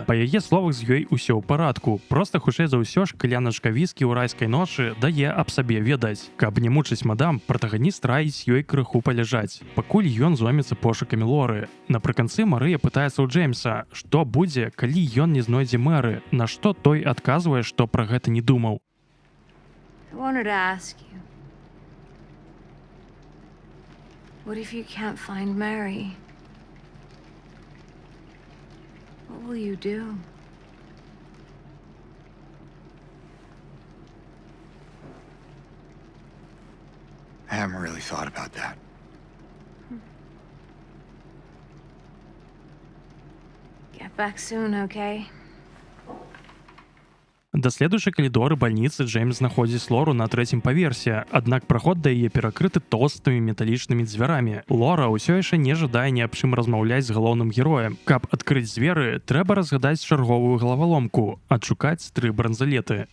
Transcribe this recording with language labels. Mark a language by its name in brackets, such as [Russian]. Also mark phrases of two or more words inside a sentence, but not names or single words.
[Belarusian] Па яе словах, з ёй усё ў парадку. Проста хутчэй за ўсё шкляначка віскі ў райскай ночы дае аб сабе ведаць. Каб не мучыць мадам, пратаганіст раіць ёй крыху паляжаць, пакуль ён зоймецца пошукамі Лоры. Напрыканцы Марыя пытаецца ў Джеймса, што будзе, калі ён не знойдзе мэры, на што той адказвае, што пра гэта не думаў. [English] I wanted to ask you. What if you can't find Mary? What will you do? I haven't really thought about that. Get back soon, okay? [Belarusian] Даследуючы калідоры бальніцы, Джеймс знаходзіць Лору на трэцім паверсе, аднак праход да яе перакрыты тоўстымі металічнымі дзвярамі. Лора ўсё яшчэ не жадае ні аб чым размаўляць з галоўным героем. Каб адкрыць дзверы, трэба разгадаць чарговую галаваломку, адшукаць 3 бранзалеты.